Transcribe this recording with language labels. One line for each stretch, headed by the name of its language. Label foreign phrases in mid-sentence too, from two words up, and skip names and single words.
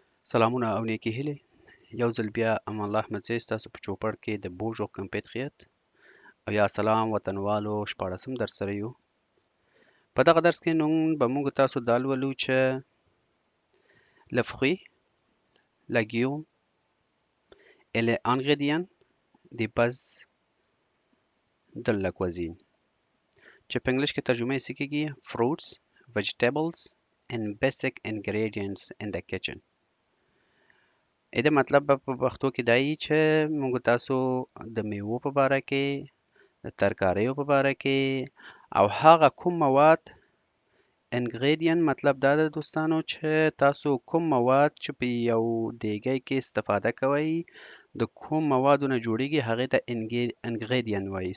Pashto: سلامونه او نیکې هیلې یو ځل بیا امان الله احمدزی ستاسو په چوپړ کې د
French: bonjour compatriotes
Pashto: او یا سلام وطنوالو شپاړسم درس سره یو. په دغه درس کې نن به موږ تاسو دا لولو چې
French: le fruit, légumes et les ingrédients de base de la cuisine
Pashto: چې په انګلیش کې ترجمه یې څه کېږي
English: fruits, vegetables and basic ingredients in the kitchen.
Pashto: د مطلب په پښتو کې دا یي چې موږ تاسو د میوو په باره کې د ترکاریو په باره کې او هغه کوم مواد انګریډین مطلب دا ده دوستانو چې تاسو کوم مواد چې په یو دیګی کې استفاده کوئ د کوم موادو نه جوړیږي هغې ته انګریډین وایي.